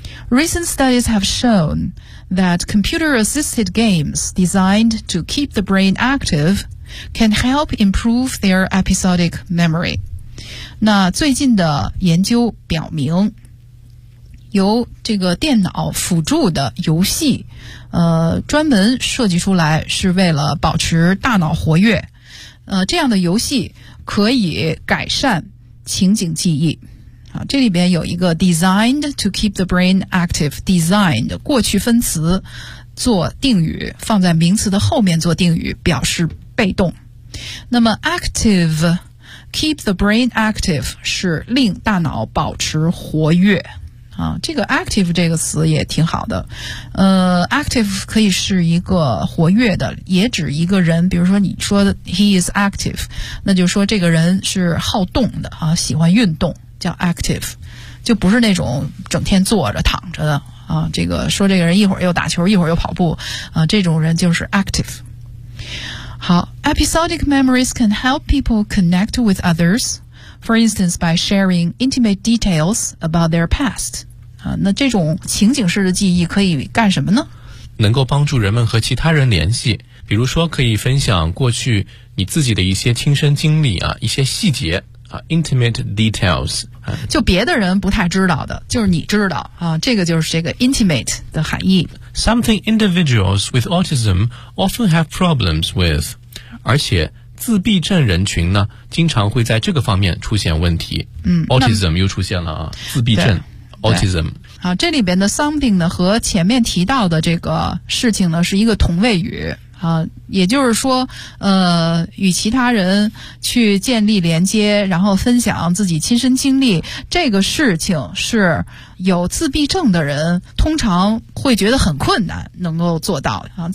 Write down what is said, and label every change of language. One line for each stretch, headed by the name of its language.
English: Recent studies have shown that computer assisted games designed to keep the brain active can help improve their episodic memory.
Chinese: 那最近的研究表明由这个电脑辅助的游戏专门设计出来是为了保持大脑活跃，这样的游戏可以改善情景记忆啊。这里边有一个
English: designed to keep the brain active,
Chinese: designed 过去分词做定语，放在名词的后面做定语表示被动。那么 active,
English: keep the brain active
Chinese: 是令大脑保持活跃啊，这个 active 这个词也挺好的，active 可以是一个活跃的，也指一个人，比如说你说的
English: he is active,
Chinese: 那就说这个人是好动的啊，喜欢运动叫 active, 就不是那种整天坐着躺着的啊。这个说这个人一会儿又打球一会儿又跑步啊，这种人就是 active。好，
English: episodic memories can help people connect with othersFor instance, by sharing intimate details about their past.
Chinese: 啊，那这种情景式的记忆可以干什么呢？能够帮助人们和其他人联系，比如说可以分享过去你自己的一些亲身经历啊，一些细节啊 ，
English: intimate details.
Chinese: 就别的人不太知道的，就是你知道啊，这个就是这个 intimate 的含义。
English: Something individuals with autism often have problems with,
Chinese: 而且。自闭症人群呢经常会在这个方面出现问题。嗯， autism 又出现了啊，自闭症 autism。好，这里边的 something 呢和前面提到的这个事情呢是一个同位语啊，也就是说与其他人去建立连接，然后分享自己亲身经历，这个事情是有自闭症的人通常会觉得很困难能够做到啊。